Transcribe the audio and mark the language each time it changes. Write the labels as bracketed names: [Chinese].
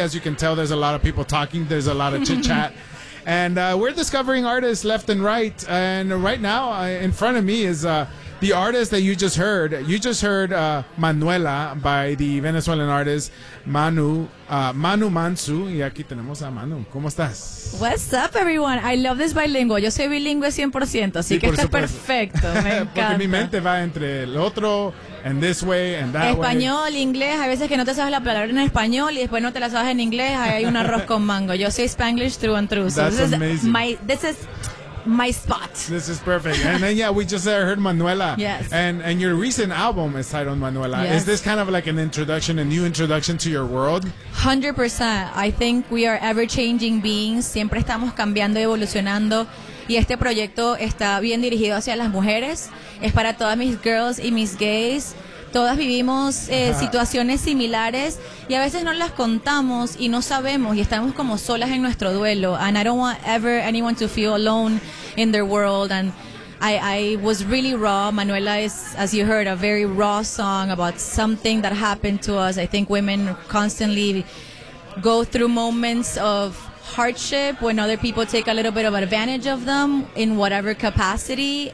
[English] As you can tell, there's a lot of people talking. There's a lot of chit-chat. And we're discovering artists left and right. And right now, in front of me is the artist that you just heard. You just heard Manuela by the Venezuelan artist Manu Mansu. [Spanish] Y aquí tenemos a Manu. ¿Cómo estás? [English] What's up, everyone? [Spanish] I love this bilingual. Yo soy bilingüe 100%, así sí, que está perfecto. Me encanta. Porque mi mente va entre el otro, [English] and this way, and that [Spanish] español, [English] way. [Spanish] Español, inglés. A veces que no te sabes la palabra en español y después no te la sabes en inglés, ahí hay un arroz con mango. Yo soy [English] Spanglish true and true. That's so this amazing. Is my, this is... my spot. This is perfect. And then, yeah, we just heard Manuela. Yes. And your recent album is titled Manuela. Yes. Is this kind of like an introduction, a new introduction to your world? 100%. I think we are ever-changing beings. [Spanish] Siempre estamos cambiando, evolucionando. Y este proyecto está bien dirigido hacia las mujeres. Es para todas mis [English] girls y mis gays. [Spanish] Todas vivimos situaciones similares y a veces no las contamos y no sabemos y estamos como solas en nuestro duelo. [English] And I don't want ever anyone to feel alone in their world. And I was really raw. Manuela is, as you heard, a very raw song about something that happened to us. I think women constantly go through moments of hardship when other people take a little bit of advantage of them in whatever capacity.